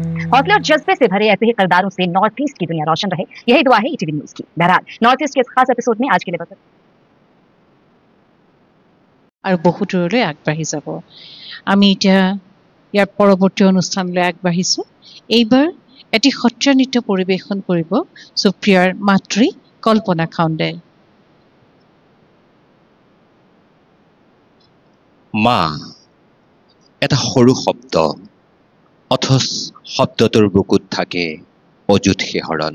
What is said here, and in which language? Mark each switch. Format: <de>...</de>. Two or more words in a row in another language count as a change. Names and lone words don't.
<hi>हौसले और जज्बे से भरे ऐसे ही किरदारों से नॉर्थ ईस्ट की दुनिया रोशन रहे, यही दुआ है ईटीवी न्यूज की। बहरहाल नॉर्थ ईस्ट के इस खास एपिसोड में आज के लिए बस</hi> <as>আৰু বহু দূৰলৈ আগবাঢ়ি যাব। আমি এতিয়া ইয়াৰ পৰৱৰ্তী অনুষ্ঠানলৈ আগবাঢ়িছোঁ। এইবাৰ এটি সত্ৰীয়া নৃত্য পৰিৱেশন কৰিব সুপ্ৰিয়াৰ মাতৃ কল্পনা খাউণ্ডে। মা এটা সৰু শব্দ, অথচ শব্দটোৰ বুকুত থাকে অযুত শিহৰণ।</as>